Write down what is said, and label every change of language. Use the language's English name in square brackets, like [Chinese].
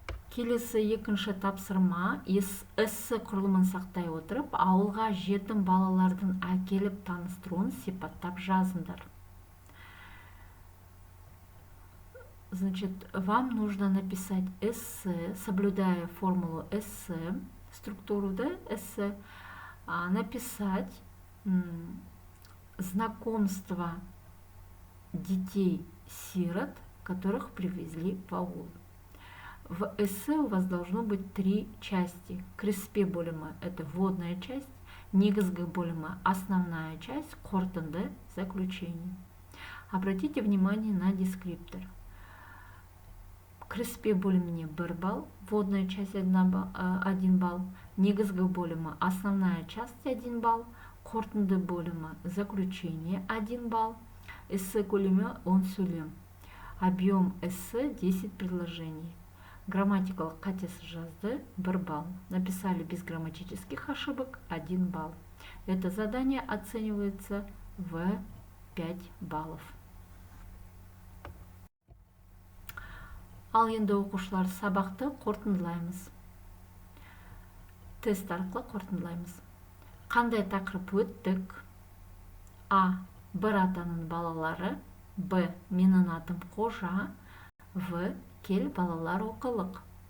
[Kazakh] Келесі екінші тапсырма: эссе құрылымын сақтай отырып, ауылға жетім балалардың әкеліп таныстыруын сипаттап жазыңдар. [Russian] Значит, вам нужно написать эссе, соблюдая формулу эссе, структуру эссе, написать знакомство детей-сирот, которых привезли в аул. В эссе у вас должно быть 3 части. Кіріспе бөлімі – это вводная часть, негізгі бөлімі – основная часть, қорытынды – заключение. Обратите внимание на дескриптор. Кіріспе бөліміне 1 балл, вводная часть 1 балл, негізгі бөлімі основная часть 1 балл, қорытынды бөлімі заключение 1 балл, [Kazakh] эссе көлемі 10 сөйлем. [Russian] Объем эссе 10 предложений. [Kazakh] Грамматикалық қатесі жазды 1 балл. [Russian] Написали без грамматических ошибок 1 балл. Это задание оценивается в 5 баллов. [Kazakh] Ал енді оқушылар, сабақты қорытындылаймыз. Тест арқылы қорытындылаймыз. Қандай тақырып өттік? А. Бір атаның балалары. Б. Менің атым Қожа. В. Кел балалар оқылық.